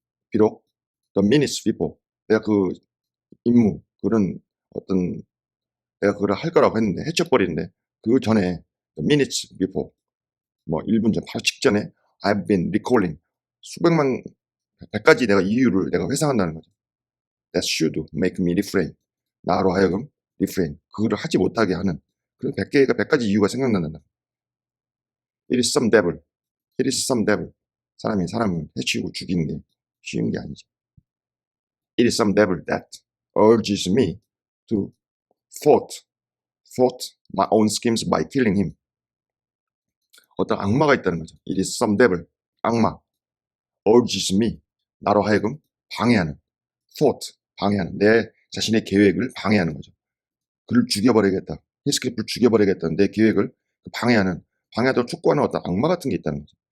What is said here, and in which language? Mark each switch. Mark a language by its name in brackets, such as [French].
[Korean] 비록 [English] the minutes before [Korean] 내가 그 임무 그런 어떤 내가 그걸 할 거라고 했는데 해쳐버리는데 그 전에 the minutes before 1분 전 바로 직전에 [English] I've been recalling [Korean] 수백만 100가지 내가 이유를 내가 회상한다는 거죠. [English] That should make me refrain. [Korean] 나로 하여금 [English] refrain. [Korean] 그거를 하지 못하게 하는 그런 100가지 이유가 생각난다. [English] It is some devil. It is some devil. [Korean] 사람이 사람을 해치우고 죽이는 게 쉬운 게 아니죠. [English] It is some devil that urges me to thwart my own schemes by killing him. [Korean] 어떤 악마가 있다는 거죠. [English] It is some devil. [Korean] 악마. [English] urges me. [Korean] 나로 하여금 방해하는. thwart. 방해하는. 내 자신의 계획을 방해하는 거죠. 그를 죽여버리겠다. 히스크리프를 죽여버리겠다는 내 계획을 방해하도록 촉구하는 어떤 악마 같은 게 있다는 거죠.